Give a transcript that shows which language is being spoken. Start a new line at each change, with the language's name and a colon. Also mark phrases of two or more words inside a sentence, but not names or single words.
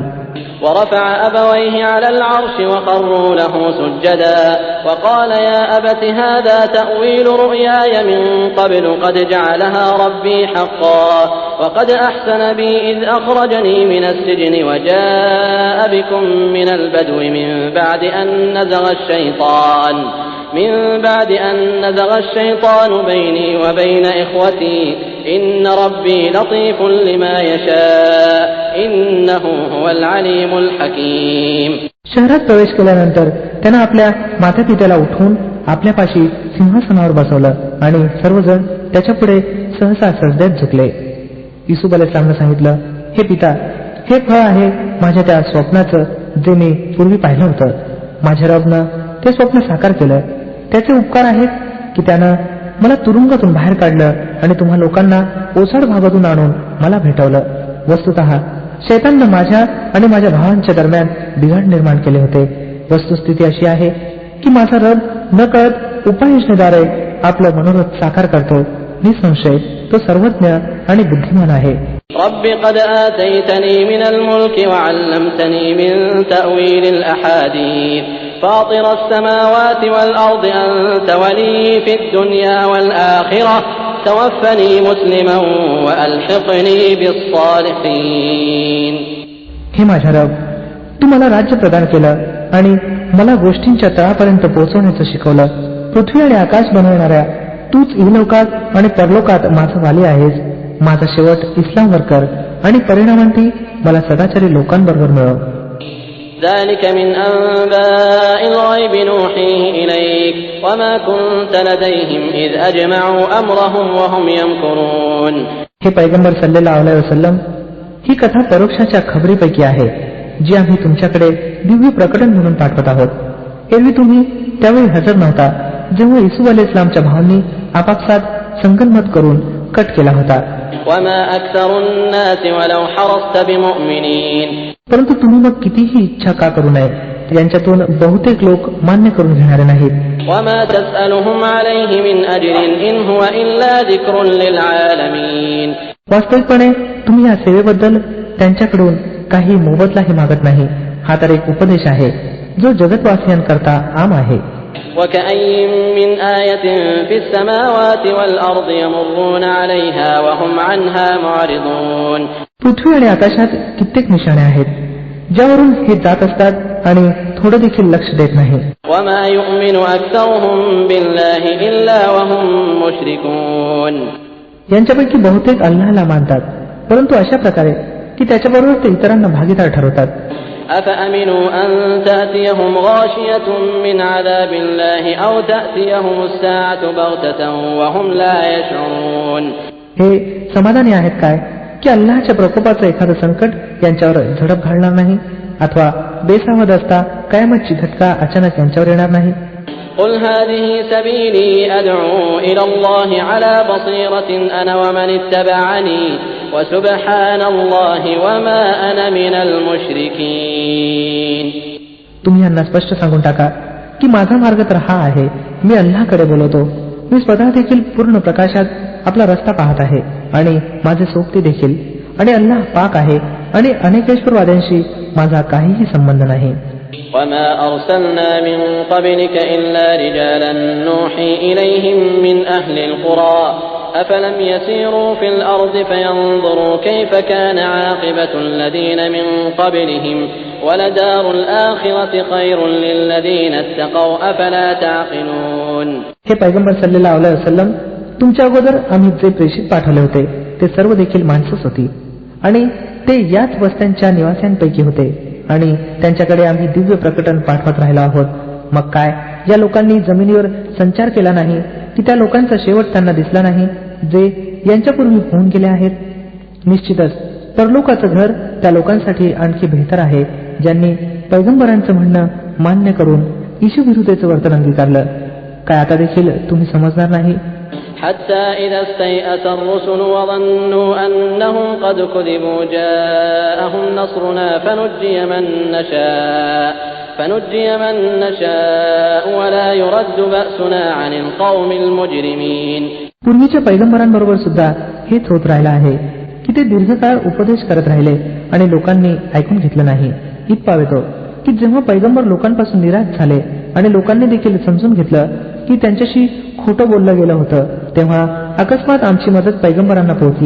Arabic: ورفع أبويه على العرش وخروا له سجدا وقال يا أبت هذا تأويل رؤياي من قبل قد جعلها ربي حقا وقد أحسن بي إذ أخرجني من السجن وجاء بكم من البدو من بعد أن نزغ الشيطان بيني وبين إخوتي إن ربي لطيف لما يشاء إنه هو العليم الحكيم.
Marathi: शहरात प्रवेश केल्यानंतर त्यानं आपल्या मातापित्याला उठवून आपल्यापाशी सिंहासनावर बसवलं आणि सर्वजण त्याच्यापुढे सहसा सजद्यात झुकले. युसुफ अलैहिस्सलामने सांगितलं, हे पिता, हे फळ आहे माझ्या त्या स्वप्नाचं जे मी पूर्वी पाहिलं होतं. माझ्या रबनं ते स्वप्न साकार केलं. त्याचे उपकार आहेत की त्यानं मला तुरुंगातून बाहेर काढलं आणि तुम्हा लोकांना ओसाड भागातून आणून मला भेटवलं. वस्तुतः शैताननं माझ्या आणि माझ्या भावांच्या दरम्यान बिघाड निर्माण केले होते. वस्तुस्थिती अशी आहे की माझा रब नकळत उपाययोजनेद्वारे आपलं मनोरथ साकार करतो. निसंशय तो सर्वज्ञ आणि बुद्धिमान आहे.
Arabic: رب قد آتيتني من الملك وعلمتني من تأويل الأحاديث فاطر السماوات والأرض أنت ولي في الدنيا والآخرة توفني مسلما وألحقني بالصالحين.
Marathi: हे माझ्या रब, तू मला राज्य प्रदान केलं आणि मला गोष्टींच्या तळापर्यंत पोहोचवण्याचं शिकवलं. पृथ्वी आणि आकाश बनवणाऱ्या तूच इहलोकात आणि परलोकात माझा वाली आहेस. माझा शेवट इस्लामवर कर आणि परिणामांती मला सदाचारी लोकांबरोबर मिळव.
Arabic: ذلك من أنباء الغيب نوحيه إليك وما كنت لديهم إذ أجمعوا أمرهم وهم يمكرون.
Marathi: हे पैगंबर
Arabic: صلى الله عليه وسلم,
Marathi: ही कथा परोक्षाच्या खबरीपैकी आहे जी आम्ही तुमच्याकडे दिव्य प्रकटन म्हणून पाठवत आहोत. एरवी तुम्ही त्यावेळी हजर नव्हता जेव्हा इसू अलैहिस्सलामच्या भावांनी आपापसात संगनमत करून कट केला होता.
Arabic: وما أكثر الناس ولو حرصت بمؤمنين.
Marathi: परंतु तुम्ही मग कितीही इच्छा का करू नये, यांच्यातून बहुतेक लोक मान्य करून घेणारे नाहीत.
Arabic: وما تسألهم عليه من أجر إن هو إلا ذكر للعالمين.
Marathi: वास्तविकपणे तुम्ही या सेवेबद्दल त्यांच्याकडून काही मोबदलाही मागत नाही. हा तर एक उपदेश आहे जो जगतवासियांकरता आम आहे.
Arabic: وكأي من آية في السماوات والأرض يمرون عليها وهم عنها معرضون.
Marathi: पृथ्वी आणि आकाशात कित्येक निशाणे आहेत ज्यावरून हे जात असतात आणि थोडं देखील लक्ष देत नाही.
Arabic: وما يؤمن أكثرهم بالله إلا وهم مشركون.
Marathi: यांच्यापैकी बहुतेक अल्लाहला मानतात परंतु अशा प्रकारे की त्याच्याबरोबर ते इतरांना भागीदार ठरवतात.
Arabic: أفأمنوا أن تأتيهم غاشية من عذاب الله أو تأتيهم الساعة بغتة وهم لا يشعرون.
Marathi: हे समाधानी आहेत काय की अल्लाहच्या प्रकोपाचं एखादं संकट यांच्यावर झडप घालणार नाही अथवा बेसावध असता कयामतची धक्का अचानक यांच्यावर येणार नाही.
Arabic: قل هذه سبيلي أدعو إلى الله على بصيرة أنا ومن اتبعني وسبحان الله وما أنا من المشركين.
Marathi: तुम्ही यांना स्पष्ट सांगून टाका की माझा मार्ग तर हा आहे, मी अल्लाहकडे बोलवतो. मी स्वतः देखील पूर्ण प्रकाशात आपला रस्ता पाहत आहे आणि माझे सोबती देखील, आणि अल्लाह पाक आहे आणि अनेकेश्वरवाद्यांशी माझा काहीही संबंध नाही.
Arabic: وما أرسلنا من قبلك إلا رجالا نوحي إليهم من أهل القرى أفلم يسيروا في الأرض فينظروا كيف كان عاقبة الذين من قبلهم ولدار الآخرة خير للذين اتقوا أفلا تعقلون.
Marathi: हे पैगंबर
Arabic: صلى الله عليه وسلم,
Marathi: तुमच्या अगोदर आम्ही जे प्रेषित पाठवले होते ते सर्व देखील माणसंच होती आणि ते याच वस्त्यांच्या निवास्यांपैकी होते आणि त्यांच्याकडे आम्ही दिव्य प्रकटन पाठवत राहिलो आहोत. मग काय या लोकांनी जमिनीवर संचार केला नाही की त्या लोकांचा शेवट त्यांना दिसला नाही जे यांच्यापूर्वी होऊन गेले आहेत. निश्चितच परलोकाचं घर त्या लोकांसाठी आणखी बेहतर आहे ज्यांनी पैगंबरांचं म्हणणं मान्य करून ईशविरुद्धेचं वर्तन अंगीकारलं. काय आता देखील तुम्ही समजणार नाही.
Arabic: حتى إذا استيأس الرسل وظنوا أنهم قد كذبوا جاءهم نصرنا فنجي من نشاء ولا يرد بأسنا عن القوم المجرمين.
Marathi: पूर्वीच्या पैगंबरांबरोबर सुद्धा हेच होत राहिलं आहे की ते दीर्घकाळ उपदेश करत राहिले आणि लोकांनी ऐकून घेतलं नाही. इतपाव येतो की जेव्हा पैगंबर लोकांपासून निराश झाले आणि लोकांनी देखील समजून घेतलं की त्यांच्याशी खोटं बोललं गेलं होतं, तेव्हा अकस्मात आमची मदत पैगंबरांना पोहोचली.